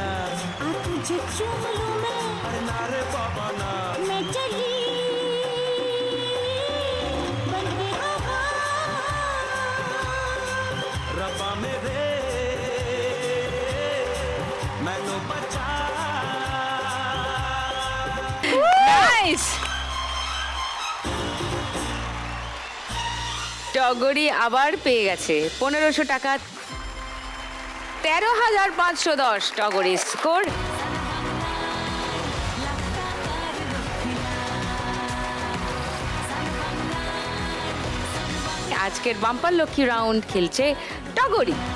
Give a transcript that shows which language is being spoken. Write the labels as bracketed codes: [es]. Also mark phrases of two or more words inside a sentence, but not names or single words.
[hi] आ तुझे चुमुलू में अरे ना रे बाबा ना, मैं चली बन के आका। रब्बा मेरे मैनू बचा। [bn] নাইস। টগরি আবার পেয়ে গেছে 1500 টাকা। 13,510 টগরি স্কোর। আজকের বাম্পার লক্ষ্মী রাউন্ড খেলছে টগরি।